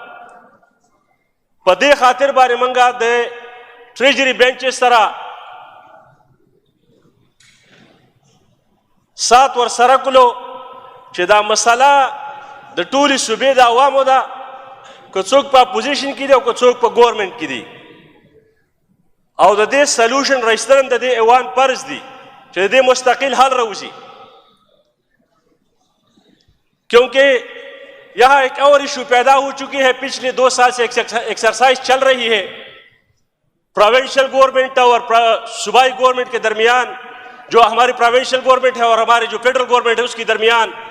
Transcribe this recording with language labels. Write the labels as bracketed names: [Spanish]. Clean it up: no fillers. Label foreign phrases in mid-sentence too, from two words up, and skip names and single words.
[Pashto] په دې خاطر باندې موږ د [English] treasury benches [Pashto] سره سات ورسره کړلو چې دا مسله د ټولې صوبې د عوامو ده، که څوک په اپوزیشن کې دي او که څوک په ګورمنټ کې دي، او د دې سلوشن رایستل د دې ایوان فرض دي چې د دې مستقل حل راوځي. [Hindi] क्योंकि यहाँ एक और इशू पैदा हो चुकी है, पिछले 2 साल से एक्सरसाइज चल रही है [English] provincial government [Hindi] और सूबाई गवर्नमेंट के दरमियान, जो हमारी [English] provincial government [Hindi] है और हमारी जो [English] federal government [Hindi] है उसके दरमियान,